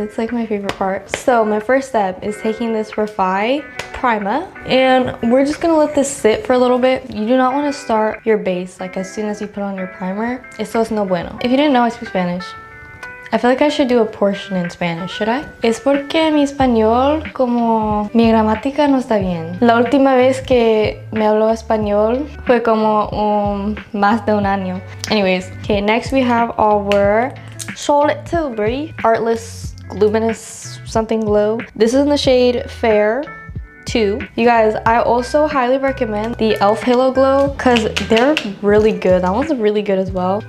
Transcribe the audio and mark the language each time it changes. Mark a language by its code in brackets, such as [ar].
[en] It's like my favorite part. So my first step is taking this Refi primer and we're just gonna let this sit for a little bit. You do not want to start your base like as soon as you put on your primer. [es] Eso es no bueno. [en] If you didn't know, I speak Spanish. I feel like I should do a portion in Spanish, should I? [es] Es porque mi español, como mi gramática no está bien. La última vez que me habló español fue como más de un año. [en] Anyways, okay, next we have our Charlotte Tilbury Artless Luminous something glow. This is in the shade Fair 2. You guys, I also highly recommend the e.l.f. Halo Glow because they're really good. That one's really good as well.